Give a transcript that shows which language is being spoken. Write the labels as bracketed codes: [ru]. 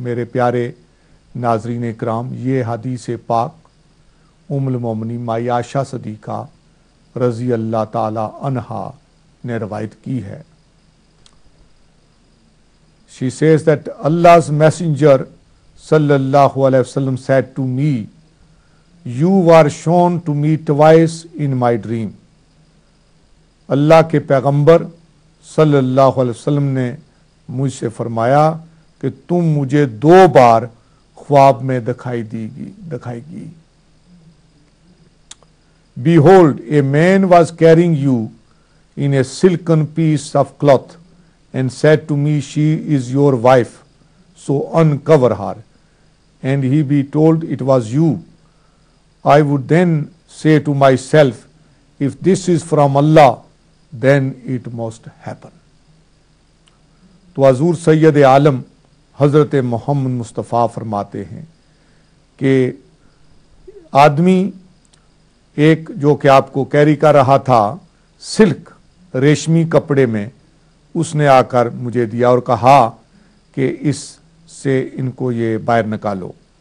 [ur] میرے پیارے ناظرین اکرام، یہ حدیث پاک al-Mu'minin مائی عائشہ صدیقہ رضی اللہ تعالی عنہا نے روایت کی ہے۔ [en] She says that Allah's messenger sallallahu alaihi wasallam said to me, you were shown to me twice in my dream. [ur] اللہ کے پیغمبر صلی اللہ علیہ وسلم نے مجھ سے فرمایا کہ تم مجھے 2 بار ख्वाब में दिखाई गई. [en] Behold, a man was carrying you in a silken piece of cloth and said to me, she is your wife, so uncover her. And he be told it was you. I would then say to myself, if this is from Allah, then it must happen. [ur] تو حضور سید عالم حضرت محمد مصطفیٰ فرماتے ہیں کہ آدمی ایک جو کہ آپ کو کیری کر رہا تھا سلک ریشمی کپڑے میں، اس نے آ کر مجھے دیا اور کہا کہ اس سے ان کو یہ باہر نکالو.